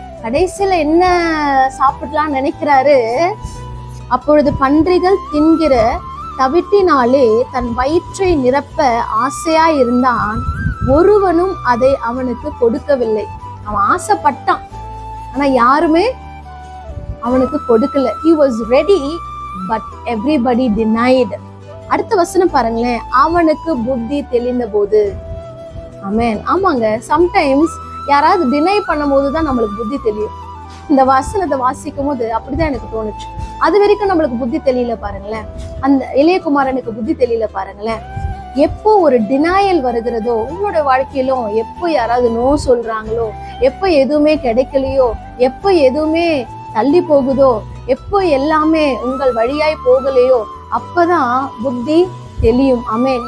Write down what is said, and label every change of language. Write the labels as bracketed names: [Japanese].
[Tamil] கடைசியில என்ன சாப்பிடலாம்னு நினைக்கிறாரு. அப்பொழுது பன்றிகள் தின்கிற தவிட்டினாலே தன் வயிற்றை நிரப்ப ஆசையா இருந்தான், ஒருவனும் அதை அவனுக்கு கொடுக்கவில்லை. அவன் ஆசைப்பட்டான், ஆனா யாருமே அவனுக்கு கொடுக்கல. [English] He was ready but everybody denied. [Tamil] அடுத்த வசனம் பாருங்களேன். அவனுக்கு புத்தி தெளிந்த போது. ஆமென். ஆமாங்க, சம்டைம்ஸ் யாராவது டினை பண்ணும் போதுதான் நம்மளுக்கு புத்தி தெரியும். இந்த வசனத்தை வாசிக்கும் போது அப்படிதான் எனக்கு தோணுச்சு. அது வரைக்கும் நம்மளுக்கு புத்தி தெரியல பாருங்களேன். அந்த இளையகுமாரனுக்கு புத்தி தெரியல பாருங்களேன். எப்போ ஒரு டினாயல் வருகிறதோ உங்களோட வாழ்க்கையிலும், எப்போ யாராவது நோ சொல்றாங்களோ, எப்போ எதுவுமே கிடைக்கலையோ, எப்போ எதுவுமே தள்ளி போகுதோ, எப்போ எல்லாமே உங்கள் வழியாய் போகலையோ, அப்பதான் புத்தி தெளியும். ஆமென்.